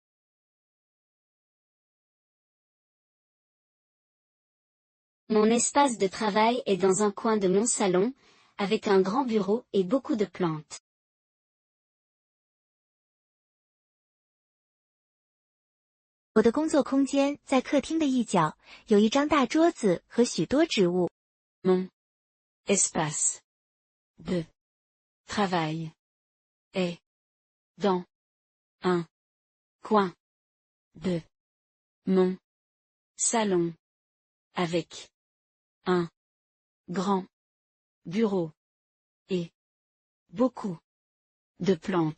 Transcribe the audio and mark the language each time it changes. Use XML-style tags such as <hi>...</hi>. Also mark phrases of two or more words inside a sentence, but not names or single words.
<fr>Mon espace de travail est dans un coin de mon salon, avec un grand bureau et beaucoup de plantes.</fr> <zh>« 我的工作空间在客厅的一角，有一张大桌子和许多植物。</zh> <fr>Mon espace de travail est dans un coin de mon salon avec un grand bureau et beaucoup de plantes.</fr>